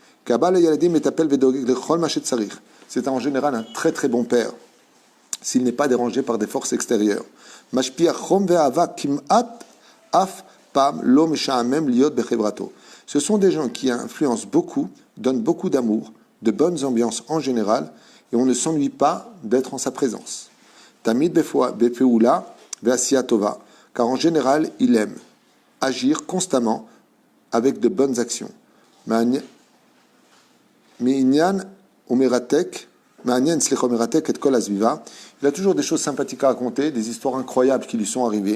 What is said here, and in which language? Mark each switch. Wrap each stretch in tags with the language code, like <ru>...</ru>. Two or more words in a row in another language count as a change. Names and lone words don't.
<fr>C'est en général un très très bon père, s'il n'est pas dérangé par des forces extérieures. Ce sont des gens qui influencent beaucoup, donnent beaucoup d'amour, de bonnes ambiances en général, et on ne s'ennuie pas d'être en sa présence.</fr> <he>תמיד בפעולה ועשייה טובה,</he> <fr>car en général, il aime agir constamment avec de bonnes actions. Il a toujours des choses sympathiques à raconter, des histoires incroyables qui lui sont arrivées.</fr>